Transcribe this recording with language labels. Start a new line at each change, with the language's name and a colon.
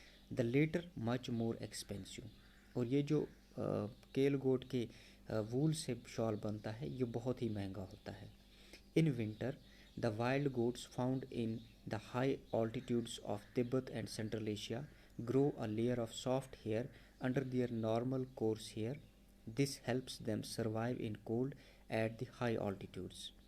English: The later much more expensive.
Urdu: اور یہ جو کیل گوٹ کے وول سے شال بنتا ہے یہ بہت ہی مہنگا ہوتا ہے.
English: In winter, the wild goats found in the high altitudes of Tibet and Central Asia grow a layer of soft hair under their normal coarse hair. This helps them survive in cold at the high altitudes.